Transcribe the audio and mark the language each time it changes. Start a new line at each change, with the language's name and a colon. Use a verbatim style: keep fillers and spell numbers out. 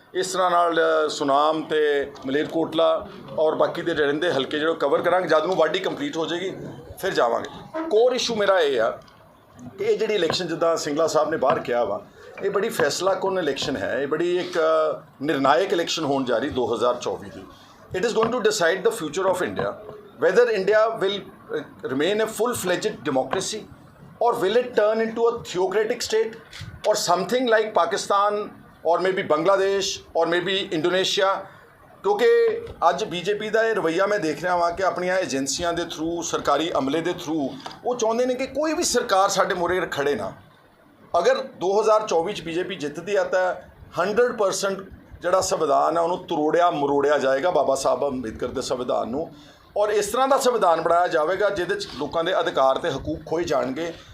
Punjabi: ਇਸ ਤਰ੍ਹਾਂ ਨਾਲ ਸੁਨਾਮ ਅਤੇ ਮਲੇਰਕੋਟਲਾ ਔਰ ਬਾਕੀ ਦੇ ਰਹਿੰਦੇ ਹਲਕੇ ਜਿਹੜੇ ਕਵਰ ਕਰਾਂਗੇ। ਜਦ ਨੂੰ ਵਾਢੀ ਕੰਪਲੀਟ ਹੋ ਜਾਏਗੀ ਫਿਰ ਜਾਵਾਂਗੇ। ਕੋਰ ਇਸ਼ੂ ਮੇਰਾ ਇਹ ਆ ਕਿ ਇਹ ਜਿਹੜੀ ਇਲੈਕਸ਼ਨ, ਜਿੱਦਾਂ ਸਿੰਗਲਾ ਸਾਹਿਬ ਨੇ ਬਾਹਰ ਕਿਹਾ ਵਾ, ਇਹ ਬੜੀ ਫੈਸਲਾਕੁਨ ਇਲੈਕਸ਼ਨ ਹੈ, ਇਹ ਬੜੀ ਇੱਕ ਨਿਰਣਾਇਕ ਇਲੈਕਸ਼ਨ ਹੋਣ ਜਾ ਰਹੀ ਦੋ ਹਜ਼ਾਰ ਚੌਵੀ ਦੀ।
English: It is going to decide the future of India, whether India will uh, remain a full-fledged democracy or will it turn into a theocratic state or something like Pakistan or maybe Bangladesh or maybe Indonesia.
Punjabi: ਕਿਉਂਕਿ ਅੱਜ BJP ਦਾ ਇਹ ਰਵੱਈਆ ਮੈਂ ਦੇਖ ਰਿਹਾ ਹਾਂ ਕਿ ਆਪਣੀਆਂ ਏਜੰਸੀਆਂ ਦੇ ਥਰੂ, ਸਰਕਾਰੀ ਅਮਲੇ ਦੇ ਥਰੂ ਉਹ ਚਾਹੁੰਦੇ ਨੇ ਕਿ ਕੋਈ ਵੀ ਸਰਕਾਰ ਸਾਡੇ ਮੂਹਰੇ ਖੜ੍ਹੇ ਨਾ। ਅਗਰ ਦੋ ਹਜ਼ਾਰ ਚੌਵੀ 'ਚ ਬੀਜੇਪੀ ਜਿੱਤਦੀ ਆ ਤਾਂ ਸੌ ਪਰਸੈਂਟ ਜਿਹੜਾ ਸੰਵਿਧਾਨ ਹੈ ਉਹਨੂੰ ਤਰੋੜਿਆ ਮਰੋੜਿਆ ਜਾਏਗਾ, ਬਾਬਾ ਸਾਹਿਬ ਅੰਬੇਦਕਰ ਦੇ ਸੰਵਿਧਾਨ ਨੂੰ, ਔਰ ਇਸ ਤਰ੍ਹਾਂ ਦਾ ਸੰਵਿਧਾਨ ਬਣਾਇਆ ਜਾਵੇਗਾ ਜਿਹਦੇ 'ਚ ਲੋਕਾਂ ਦੇ ਅਧਿਕਾਰ ਅਤੇ ਹਕੂਕ ਖੋਏ ਜਾਣਗੇ।